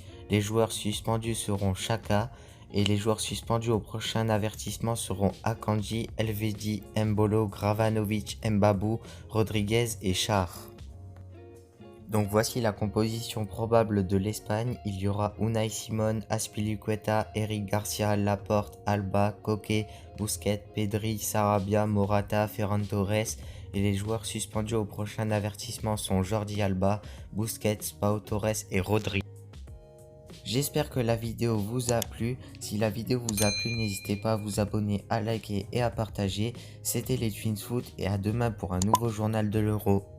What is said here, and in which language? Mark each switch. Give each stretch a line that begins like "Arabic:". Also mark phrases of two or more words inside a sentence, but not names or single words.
French: Les joueurs suspendus seront Xhaka et les joueurs suspendus au prochain avertissement seront Akanji, Elvedi, Embolo, Gravanovic, Mbabou, Rodriguez et Char. Donc voici la composition probable de l'Espagne. Il y aura Unai Simon, Azpilicueta, Eric Garcia, Laporte, Alba, Koke, Busquets, Pedri, Sarabia, Morata, Ferran Torres. Et les joueurs suspendus au prochain avertissement sont Jordi Alba, Busquets, Pau Torres et Rodri. J'espère que la vidéo vous a plu. Si la vidéo vous a plu, n'hésitez pas à vous abonner, à liker et à partager. C'était les Twins Foot et à demain pour un nouveau journal de l'Euro.